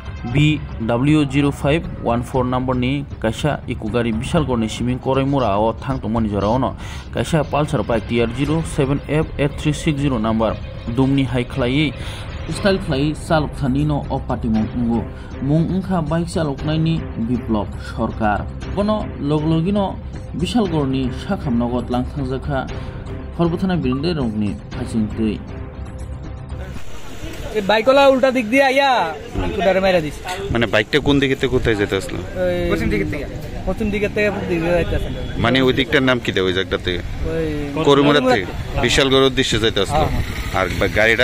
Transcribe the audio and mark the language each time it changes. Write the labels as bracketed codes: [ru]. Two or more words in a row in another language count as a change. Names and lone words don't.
[trp] BW0514 number ni kaisa iku gari bishalgorni siming koraimura o thangtongmani jorao kaisa pulsar bike TR07F8360 number dumni hai khlai style khlai salok thanino o patimu ungu mung ungkha bike chaloknaini biplop sarkar kono loglogino bishalgorni sakhamnogot langthangjakha খরবথানা বিরুদ্ধে রংনি ফাসিংতই [bn] এই বাইকলা উল্টা দিক দিয়ে আইয়া কুডারে মাইরা দিছে মানে বাইকটা কোন দিক থেকে কোথায় যেতে আসলো পশ্চিম দিক থেকে দিকে যাইতাছে মানে ওই দিকটার নাম কি দেয় ওই জায়গা থেকে করুমুরা থেকে বিশালগড় উদ্দেশ্যে যাইতে আসলো আর গাড়িটা